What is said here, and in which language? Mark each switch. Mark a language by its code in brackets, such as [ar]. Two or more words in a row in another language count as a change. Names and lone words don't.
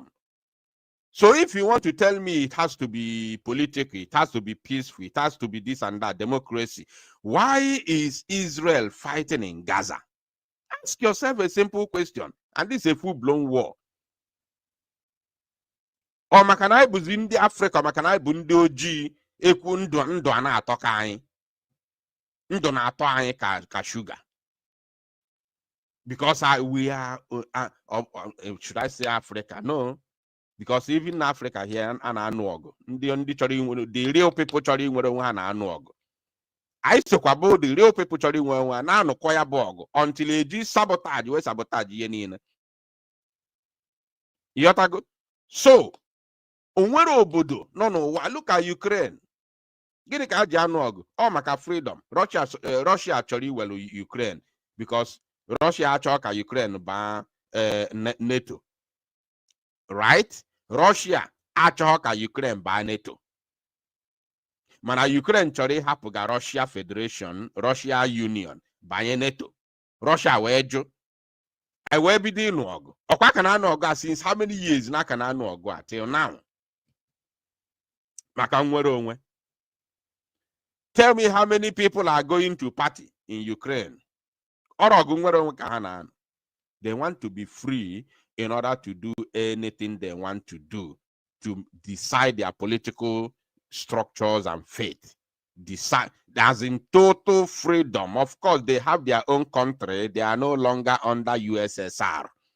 [en] So if you want to tell me it has to be political, it has to be peaceful, it has to be this and that, democracy, why is Israel fighting in Gaza? Ask yourself a simple question. And this is a full-blown war. [ig] Or makanai buzi ndị Africa, makanai bu ndị ojii ekwu ndụ a na-atọ ka anyị. Ndụ na-atọ anyị ka sugar. [en] Because we are, should I say Africa? No. Because even in Africa here, the real people [ig] chọrọ inwere onwe ha na-anụ ọgụ. [en] I sokwabo the real people chọrọ inwere onwe ha na-anụkọ ya bụ ọgụ until eji sabotage we sabotage ihe niile. [ig] Yotago. So, onwere obodo no n'ụwa. [en] Look at Ukraine. [ig] Gịnị ka ha ji anụ ọgụ? Ọ maka freedom. Russia chọrọ iwelu Ukraine because Russia achọ ka Ukraine baa NATO. [en] Right? [ig] Russia achọghị ka Ukraine baa NATO. Mana Ukraine chọrọ ịhapụ ga Russia Federation, Russia Union, banye NATO. Russia wee jụ. I wee bido ịnụ ọgụ. Ọkwa ka na-anụ ọgụ a [en] since how many years [ig] na ka na-anụ ọgụ a [en] till now? [ig] Maka nwere onwe. [en] Tell me how many people are going to party in Ukraine? [ig] Ọrọgụ nwere onwe ka ha na-anụ. [en] They want to be free in order to do anything they want to do, to decide their political structures and fate. Decide as in total freedom. Of course, they have their own country. They are no longer under USSR.